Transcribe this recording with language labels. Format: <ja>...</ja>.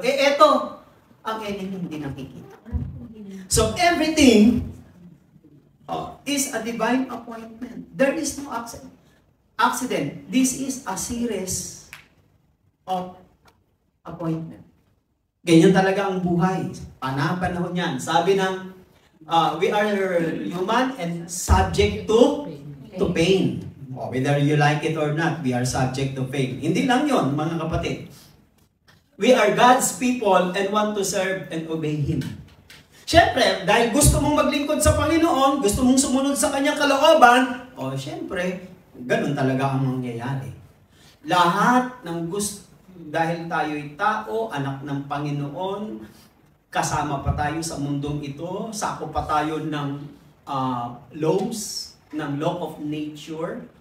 <tl>Eto, ang enemy hindi nakikita.</tl> <en>So everything is a divine appointment. There is no accident. This is a series of appointment.</en> <tl>Ganyan talaga ang buhay. Panahon yan.</tl> <en>Sabi ng we are human and subject to pain. Whether you like it or not, we are subject to pain.</en> <tl>Hindi lang yon, mga kapatid.</tl> <en>We are God's people and want to serve and obey Him.</en> <tl>Siyempre, dahil gusto mong maglingkod sa Panginoon, gusto mong sumunod sa Kanyang kalooban, siyempre, ganun talaga ang mangyayari. Lahat ng gusto, dahil tayo'y tao, anak ng Panginoon, kasama pa tayo sa mundong ito, sakop pa tayo ng laws, ng</tl> <en>law of nature.</en>